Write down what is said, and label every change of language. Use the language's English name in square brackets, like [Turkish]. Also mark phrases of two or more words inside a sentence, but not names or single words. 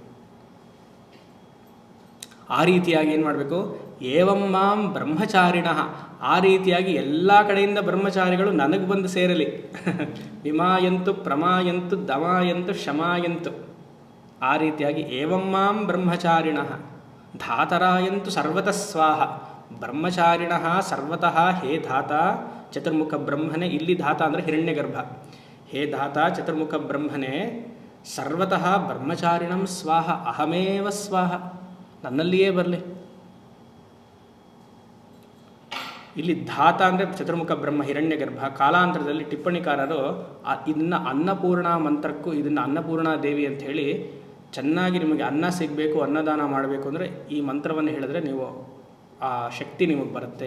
[Kannada] ಆ ರೀತಿಯಾಗಿ ಏನು ಮಾಡಬೇಕು, [Sanskrit] ಏವಂ ಮಾಂ ಬ್ರಹ್ಮಚಾರಿಣಃ, [Kannada] ಆ ರೀತಿಯಾಗಿ ಎಲ್ಲ ಕಡೆಯಿಂದ ಬ್ರಹ್ಮಚಾರಿಗಳು ನನಗೆ ಬಂದು ಸೇರಲಿ. [Sanskrit] ವಿಮಾಯಂತು ಪ್ರಮಾಯಂತು ದಮಾಯಂತು ಶಮಾಯಂತು, [Kannada] ಆ ರೀತಿಯಾಗಿ [Sanskrit] ಏವಂ ಮಾಂ ಬ್ರಹ್ಮಚಾರಿಣಃ ಧಾತರಾಯಂತು ಸರ್ವತಃ ಸ್ವಾಹ. ಬ್ರಹ್ಮಚಾರಿಣಃ ಸರ್ವತಃ, ಹೇ ಧಾತ ಚತುರ್ಮುಖ ಬ್ರಹ್ಮನೇ, [Kannada] ಇಲ್ಲಿ ಧಾತ ಅಂದರೆ ಹಿರಣ್ಯಗರ್ಭ. [Sanskrit] ಹೇ ಧಾತ ಚತುರ್ಮುಖ ಬ್ರಹ್ಮನೇ, ಸರ್ವತಃ ಬ್ರಹ್ಮಚಾರಿಣಂ ಸ್ವಾಹ, ಅಹಮೇವ ಸ್ವಾಹ, [Kannada] ನನ್ನಲ್ಲಿಯೇ ಬರಲಿ. ಇಲ್ಲಿ ಧಾತ ಅಂದರೆ ಚತುರ್ಮುಖ ಬ್ರಹ್ಮ ಹಿರಣ್ಯಗರ್ಭ. ಕಾಲಾಂತರದಲ್ಲಿ ಟಿಪ್ಪಣಿಕಾರರು ಇದನ್ನು ಅನ್ನಪೂರ್ಣ ಮಂತ್ರಕ್ಕೂ, ಇದನ್ನು ಅನ್ನಪೂರ್ಣಾ ದೇವಿ ಅಂತ ಹೇಳಿ ಚೆನ್ನಾಗಿ ನಿಮಗೆ ಅನ್ನ ಸಿಗಬೇಕು, ಅನ್ನದಾನ ಮಾಡಬೇಕು ಅಂದರೆ ಈ ಮಂತ್ರವನ್ನು ಹೇಳಿದ್ರೆ ನೀವು ಆ ಶಕ್ತಿ ನಿಮಗೆ ಬರುತ್ತೆ.